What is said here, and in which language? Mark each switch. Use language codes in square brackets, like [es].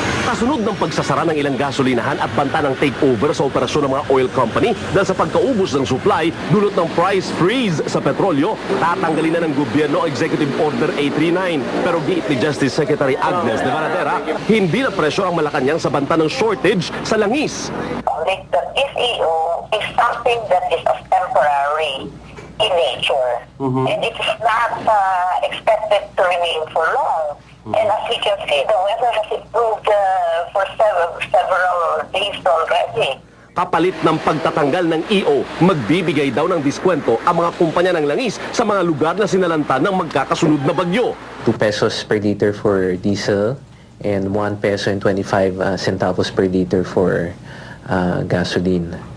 [tl] Kasunod ng pagsasara ng ilang gasolinahan at banta ng takeover sa operasyon ng mga oil company dahil sa pagkaubos ng supply, dulot ng price freeze sa petrolyo, tatanggalin na ng gobyerno Executive Order 839. Pero giit ni Justice Secretary Agnes de Varadera, hindi na presyo ang Malacanang sa banta ng shortage sa langis. [en] The SEO is something that is of temporary in nature. And it is not expected to remain for long. And as we can see, the weather has improved for several days already. [tl] Kapalit ng pagtatanggal ng EO, magbibigay daw ng diskwento ang mga kumpanya ng langis sa mga lugar na sinalanta ng magkakasunod na bagyo. [en] 2 pesos per liter for diesel and 1 peso and 25 centavos per liter for gasoline.